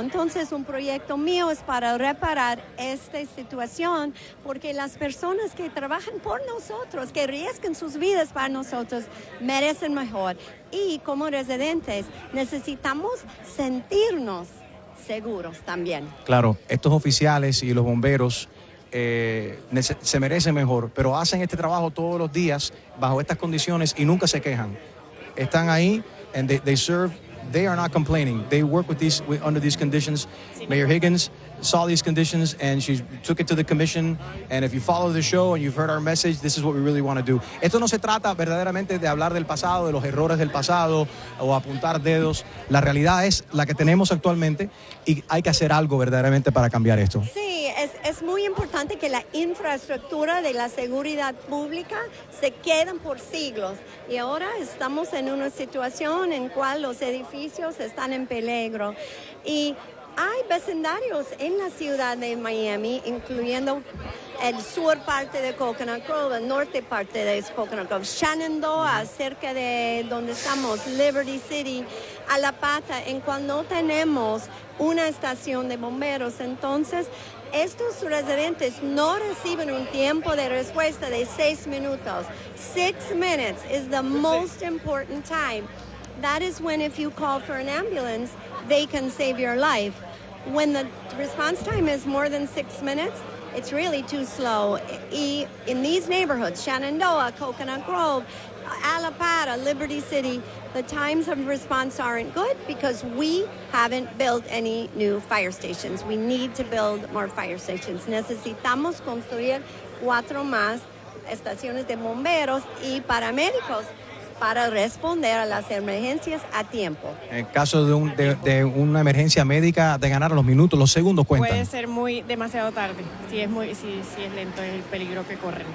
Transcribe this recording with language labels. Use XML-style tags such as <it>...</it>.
<es>Entonces, un proyecto mío es para reparar esta situación, porque las personas que trabajan por nosotros, que arriesgan sus vidas para nosotros, merecen mejor. Y como residentes, necesitamos sentirnos seguros también. Claro, estos oficiales y los bomberos se merecen mejor, pero hacen este trabajo todos los días bajo estas condiciones y nunca se quejan. Están ahí</es> <en>and they serve, they are not complaining. They work under these conditions. Mayor Higgins saw these conditions and she took it to the commission. And if you follow the show and you've heard our message, this is what we really want to do.</en> <es>Esto no se trata verdaderamente de hablar del pasado, de los errores del pasado o apuntar dedos. La realidad es la que tenemos actualmente y hay que hacer algo verdaderamente para cambiar esto. Sí, es muy importante que la infraestructura de la seguridad pública se quede por siglos. Y ahora estamos en una situación en cual los edificios están en peligro. Y hay vecindarios en la ciudad de Miami, incluyendo el sur parte de Coconut Grove, el norte parte de Coconut Grove, Shenandoah, cerca de donde estamos, Liberty City, a La Pata, en cual no tenemos una estación de bomberos. Entonces, estos residentes no reciben un tiempo de respuesta de 6 minutos.</es> <en>6 minutes is the most important time. That is when if you call for an ambulance, they can save your life. When the response time is more than 6 minutes, it's really too slow. In these neighborhoods, Shenandoah, Coconut Grove, Alapata, Liberty City, the times of response aren't good because we haven't built any new fire stations. We need to build more fire stations.</en> <es>Necesitamos construir 4 más estaciones de bomberos y paramédicos para responder a las emergencias a tiempo. En caso de una emergencia médica, de ganar los minutos, los segundos cuentan. Puede ser demasiado tarde, si es lento el peligro que corren.</es>